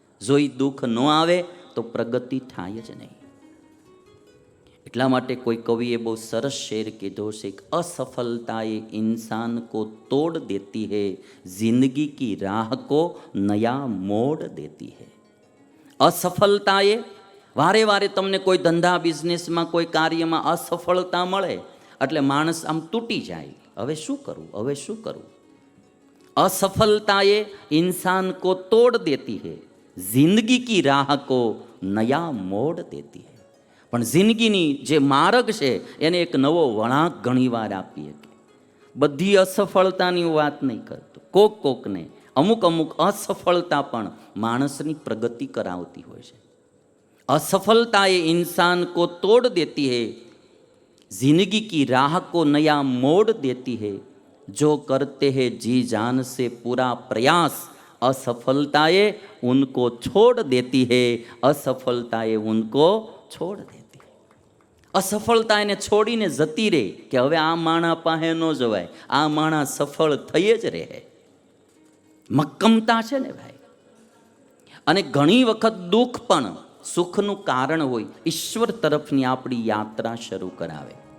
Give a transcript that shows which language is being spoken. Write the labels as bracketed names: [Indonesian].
[Gujarati] જો એ દુઃખ ન આવે તો પ્રગતિ થાય જ નહીં. એટલા માટે કોઈ કવિએ બહુ સરસ શેર કીધો છે કે [Hindi] અસફળતાએ ઇન્સાન કો તોડ દેતી હૈ, [Gujarati] જિંદગી કી રાહ કો નયા મોડ દેતી હૈ. અસફળતાએ, વારે વારે તમને કોઈ ધંધા બિઝનેસમાં કોઈ કાર્યમાં અસફળતા મળે એટલે માણસ આમ તૂટી જાય. હવે શું કરવું, હવે શું કરવું? [Hindi] असफलताएं इंसान को तोड़ देती है, जिंदगी की राह को नया मोड़ देती है. [Gujarati] પણ જિંદગીની જે માર્ગ છે એને એક નવો વળાંક ઘણીવાર આપીએ. બધી અસફળતાની વાત નહીં કરતો, કોકને અમુક અસફળતા પણ માણસની પ્રગતિ કરાવતી હોય છે. [Hindi] असफलता ये इंसान को तोड़ देती है, जिंदगी की राह को नया मोड़ देती है, जो करते हैं जी जान से पूरा प्रयास, असफलताएं उनको छोड़ देती है, असफलताएं उनको छोड़ देती है. [Gujarati] असफलता એને છોડીને જતી રહે કે હવે આ માણા પાસે ન જવાય, આ માણા સફળ થઈ જ રહે. મક્કમતા છે ને ભાઈ. અને ઘણી વખત દુઃખ પણ સુખનું કારણ હોય, ઈશ્વર તરફની આપણી યાત્રા શરૂ કરાવે.